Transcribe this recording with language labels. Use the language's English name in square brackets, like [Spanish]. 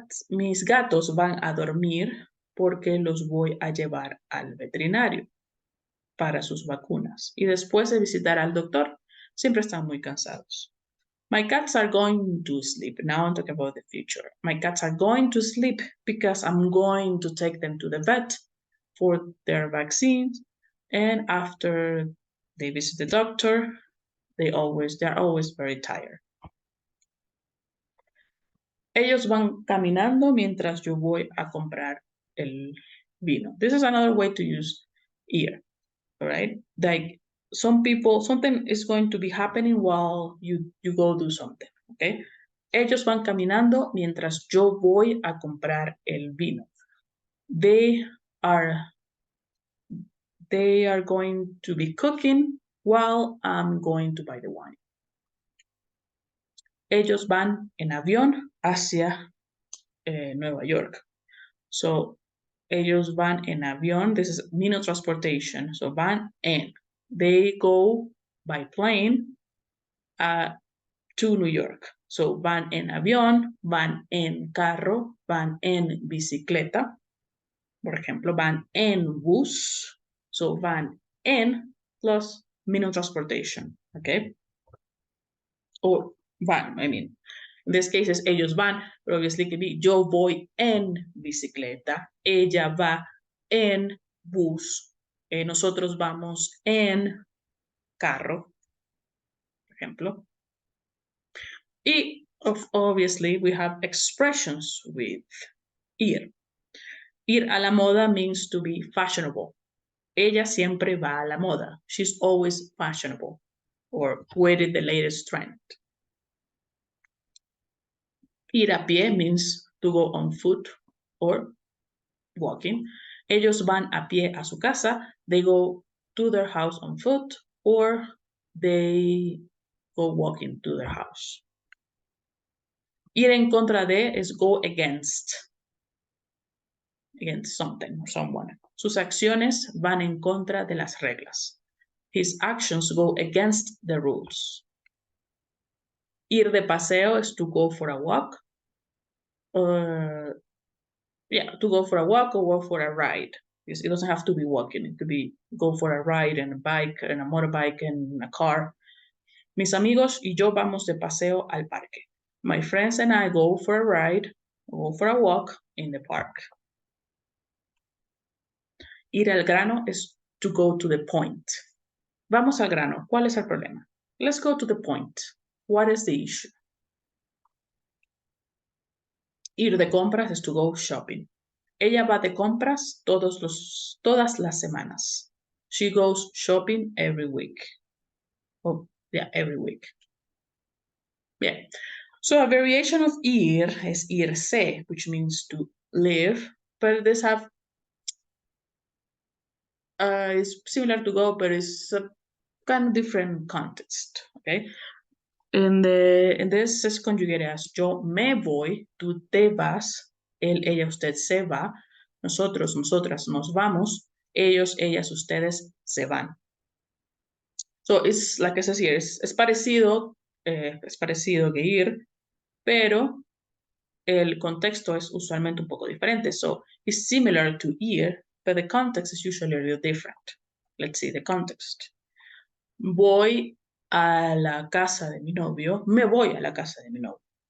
[Spanish] Mis gatos van a dormir porque los voy a llevar al veterinario para sus vacunas. Y después de visitar al doctor, siempre están muy cansados. [English] My cats are going to sleep. Now I'm talking about the future. My cats are going to sleep because I'm going to take them to the vet for their vaccines. And after they visit the doctor, they're always very tired. [Spanish] Ellos van caminando mientras yo voy a comprar el vino. [English] This is another way to use ir, all right? Like something is going to be happening while you go do something, okay? [Spanish] Ellos van caminando mientras yo voy a comprar el vino. [English] They are going to be cooking while I'm going to buy the wine. [Spanish] Ellos van en avión hacia Nueva York. So, ellos van en avión. [English] This is mean of transportation. So, van en. They go by plane to New York. [Spanish] So, van en avión, van en carro, van en bicicleta. Por ejemplo, van en bus. [English] So, van en plus mean of transportation. Okay? Or van, I mean. In this case, [Spanish] ellos van, [English] but obviously it could be [Spanish] yo voy en bicicleta, ella va en bus, nosotros vamos en carro, por ejemplo. [English] Y obviously we have expressions with ir. [Spanish] Ir a la moda [English] means to be fashionable. [Spanish] Ella siempre va a la moda. [English] She's always fashionable or with the latest trend. [Spanish] Ir a pie [English] means to go on foot or walking. [Spanish] Ellos van a pie a su casa. [English] They go to their house on foot or they go walking to their house. [Spanish] Ir en contra de [English] es go against something or someone. [Spanish] Sus acciones van en contra de las reglas. [English] His actions go against the rules. [Spanish] Ir de paseo [English] is to go for a walk. To go for a walk or go for a ride. It doesn't have to be walking. It could be go for a ride and a bike and a motorbike and a car. [Spanish] Mis amigos y yo vamos de paseo al parque. [English] My friends and I go for a ride or go for a walk in the park. [Spanish] Ir al grano [English] is to go to the point. [Spanish] Vamos al grano. ¿Cuál es el problema? [English] Let's go to the point. What is the issue? [Spanish] Ir de compras [English] is to go shopping. [Spanish] Ella va de compras todas las semanas. [English] She goes shopping every week. Oh, yeah, every week. Bien. So a variation of ir is irse, which means to live, but this have is similar to go, but it's a kind of different context. Okay. In this is conjugated as [Spanish] yo me voy, tú te vas, él, ella, usted se va, nosotros, nosotras nos vamos, ellos, ellas, ustedes se van. [English] So it's like I said here, [Spanish] es parecido que ir, pero el contexto es usualmente un poco diferente. [English] So it's similar to ir, but the context is usually a little different. Let's see the context. [Spanish] Voy a la casa de mi novio, me voy a la casa de mi novio.